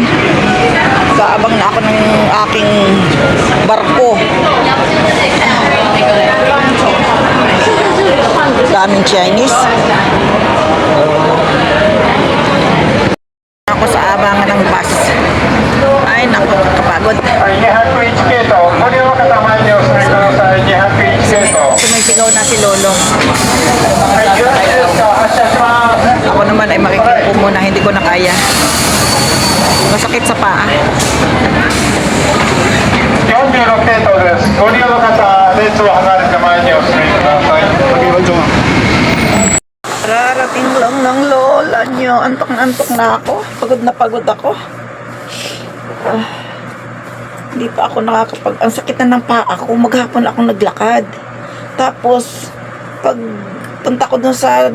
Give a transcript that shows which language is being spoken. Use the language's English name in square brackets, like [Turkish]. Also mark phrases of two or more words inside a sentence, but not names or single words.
[Filipino] Kaabang na ako ng aking barko. Daming Chinese. Ako sa abangan ng bus. Ay, naku, kapagod. [Japanese] 201 系統、ご利用の方前にお進みください。201系統。 [Filipino] Sumisigaw na si Lolong. [Japanese] はい、よろしいですか。発車します。 [Filipino] Ako naman ay makikinig ko muna, hindi ko na kaya. Masakit sa paa. [Japanese] 46 系統です。ご利用の方、列を離れて前にお進みください。 [Filipino] Rarating lang ng lola nyo. Antok na ako. Pagod na pagod ako. Hindi pa ako nakakapag... Ang sakit na ng paa ko. Maghapon akong naglakad. Tapos, pag punta ko dun sa...